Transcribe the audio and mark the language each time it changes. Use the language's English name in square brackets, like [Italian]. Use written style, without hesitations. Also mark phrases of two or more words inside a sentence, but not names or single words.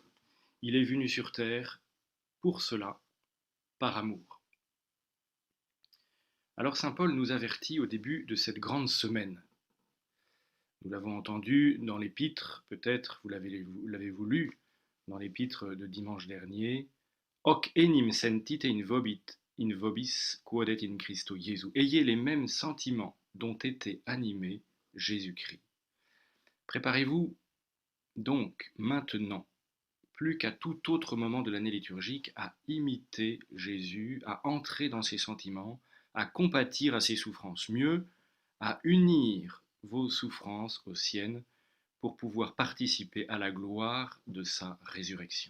[French] Il est venu sur terre pour cela, par amour. Alors saint Paul nous avertit au début de cette grande semaine. Nous l'avons entendu dans l'épître, peut-être vous l'avez lu, dans l'épître de dimanche dernier. [Latin] Hoc enim sentite in vobis quodet in Christo Jesu. [French] Ayez les mêmes sentiments dont était animé Jésus-Christ. Préparez-vous donc maintenant, plus qu'à tout autre moment de l'année liturgique, à imiter Jésus, à entrer dans ses sentiments, à compatir à ses souffrances, mieux, à unir vos souffrances aux siennes pour pouvoir participer à la gloire de sa résurrection.